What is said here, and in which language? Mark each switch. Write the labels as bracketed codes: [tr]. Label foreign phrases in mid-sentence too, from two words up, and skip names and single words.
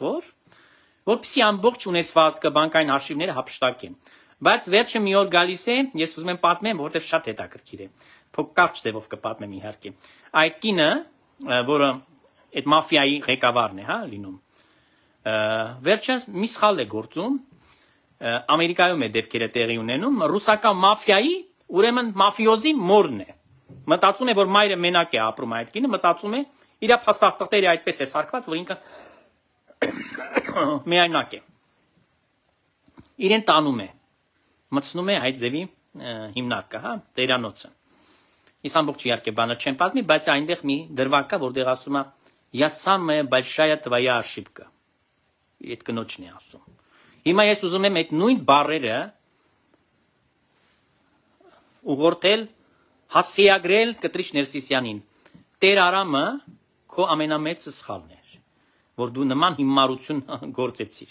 [hy] որպեսզի ամբողջ ունեցվածքը բանկային հաշիվները հափշտակեն։ Բայց վերջը մի օր գալիս է, ես ուզում եմ պատմեմ, որովհետև շատ հետաքրքիր է։ Փոք կարճ ձևով կպատմեմ իհարկե։ Այդ կինը, որը այդ մաֆիայի ղեկավարն է, հա, լինում։ Վերջը մի սխալ է գործում, Ամերիկայում է դեպքերը տեղի ունենում, ռուսական մաֆիայի, ուրեմն մաֆիոզի մորն է։ Մտածում է, որ մայրը մենակ է ապրում այդ կինը, մտածում է, իր փաստաղտղերը այդպես է սարքված, որ ինքը միայնակ է։ Իրեն տանում է, մտցնում է այդ ձևի հիմնարկը, հա, ծերանոցը։ Ես ամբողջ իհարկե բանը չեմ պատմի, բայց այնտեղ մի դրվագ կա, որտեղ ասում է [ru] «Я самая большая твоя ошибка»։ [hy] Այդ կնոջն է ասում։ Հիմա ես ուզում եմ այդ նույն բառերը ուղղորդել, հասցեագրել Կտրիչ Ներսիսյանին։ Տեր Արամը քո ամենամեծ սխալն էր, որ դու նման հիմարություն գործեցիր։